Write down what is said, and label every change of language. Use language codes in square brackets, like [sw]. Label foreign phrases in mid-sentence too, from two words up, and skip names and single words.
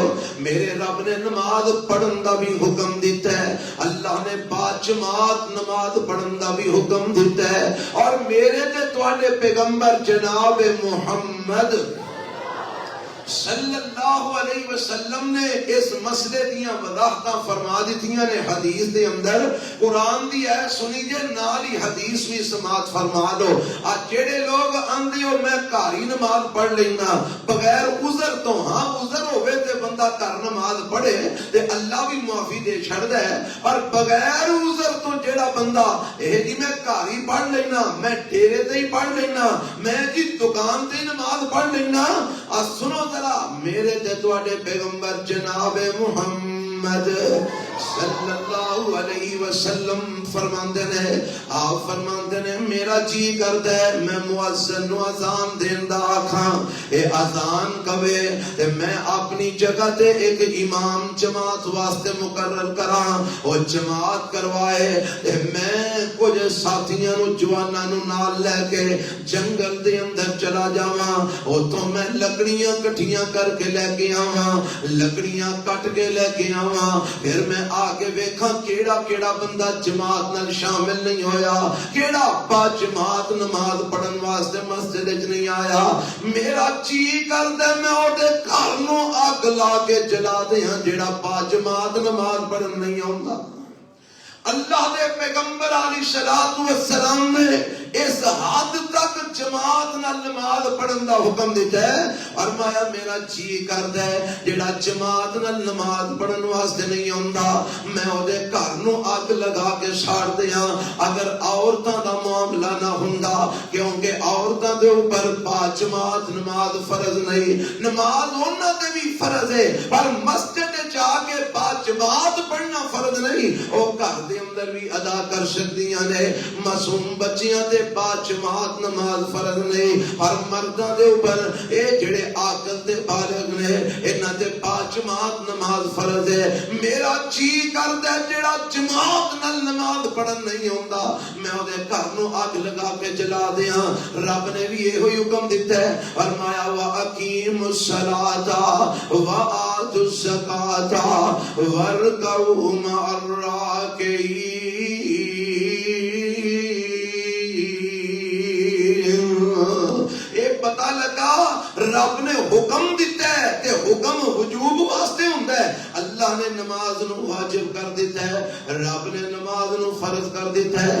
[pa] میرے رب نے نماز پڑھن دا بھی حکم دیتا ہے، اللہ نے با جماعت نماز پڑھن دا بھی حکم دیتا ہے، اور میرے تے تواڈے پیغمبر جناب محمد [ar] صلی اللہ علیہ وسلم [pa] نے اس مسئلے دیاں وضاحتاں فرما دیتیاں نے حدیث دے اندر۔ قرآن دی ہے سنی جے، نال ہی حدیث بھی سماعت فرما دو۔ آج جڑے لوگ آندے ہو میں گھر ہی نماز پڑھ لینا بغیر عذر تو، ہاں عذر ہوئے تے بندہ گھر نماز پڑھے تے اللہ بھی معافی دے چھڑدا ہے، پر بغیر عذر تو جڑا بندہ اے جی میں گھر ہی پڑھ لینا، میں ڈیرے تے ہی پڑھ لینا، میں جی دکان تے نماز پڑھ لینا، سنو میرے تے تواڈے پیغمبر جناب محمد [ar] صلی اللہ علیہ [pa] وسلم فرماندے نے، آپ فرماندے نے میرا جی کردا ہے میں مؤذن نو اذان دیندا آکھاں، اے اذان کوے تے میں اپنی جگہ تے ایک امام جماعت واسطے مقرر کراں، او جماعت کروائے تے میں کچھ ساتھیاں نو جواناں نو نال لے کے جنگل دے اندر چلا جاواں، اوتھوں میں لکڑیاں کٹھیاں کر کے لے کے آواں، لکڑیاں کٹ کے لے کے آواں، پھر میں آگے ویکھاں کیڑا کیڑا بندہ جماعت نال شامل نہیں ہویا، کیڑا با جماعت نماز پڑھن واسطے مسجد وچ نہیں آیا۔ میرا جی کردا میں اودے گھر نو اگ لا کے جلا دیاں جیڑا با جماعت نماز پڑھن نہیں آوندا۔ اللہ دے پیغمبر [ar] علیہ الصلوۃ والسلام [pa] نے اس حد تک جماعت نال نماز پڑھن دا حکم دیتا ہے، فرمایا میرا جی کردا ہے جڑا جماعت نال نماز پڑھن واسطے نہیں آندا میں او دے گھر نو اگ لگا کے ساڑ دیاں۔ اگر عورتاں دا معاملہ نہ ہوندا، کیونکہ عورتاں دے اوپر با جماعت نماز فرض نہیں، نماز انہاں تے بھی فرض ہے پر مسجد جا کے با جماعت پڑھنا فرض نہیں، او گھر دے اندر بھی ادا کر سکدیاں نے۔ معصوم بچیاں تے با جماعت نماز فرض نہیں، ہر مرداں دے اوپر اے جڑے عاقل تے بالغ نے انہاں تے با جماعت نماز فرض ہے۔ میرا جی کردا ہے جڑا جماعت نال نماز پڑھن نہیں ہوندا میں او دے گھر نو اگ لگا کے جلا دیاں۔ رب نے بھی یہ حکم دیتا ہے، فرمایا [ar] وَأَقِیمُوا الصَّلَاةَ وَآتُوا الزَّکَاةَ وَارْكَعُوا مَعَ الرَّاکِعِینَ۔ [pa] پتہ لگا رب نے حکم دیتا ہے کہ حکم وجوب واسطے ہوندا ہے، اللہ نے نماز نو واجب کر دیتا ہے، رب نے نماز نو فرض کر دیتا ہے۔